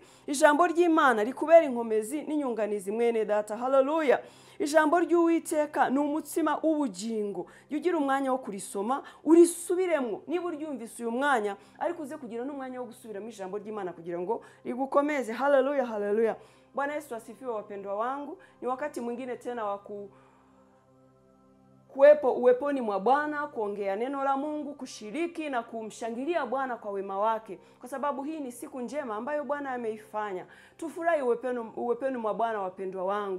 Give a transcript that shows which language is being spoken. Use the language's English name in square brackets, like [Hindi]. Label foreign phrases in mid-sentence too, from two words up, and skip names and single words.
[Kinyarwanda] Ijambo ry'Imana rikubera inkomezi n'inyunganizi mwene data. Haleluya. Ijambo ry'Uwiteka ni umutsima w'ubugingo. Ugira umwanya wo kurisoma, urisubiremo. Niba uryumvise uyu mwanya, ariko uze kugira n'umwanya wo gusubiramo ijambo ry'Imana kugira ngo rigukomeze. Haleluya, haleluya. [Swahili] Bwana Yesu asifiwe wapendwa wangu. Ni wakati mwingine tena wa kuwepo uweponi mwa Bwana, kuongea neno la Mungu, kushiriki na kumshangilia Bwana kwa wema wake, kwa sababu hii ni siku njema ambayo Bwana ameifanya. Tufurahi uweponi mwa Bwana wapendwa wangu.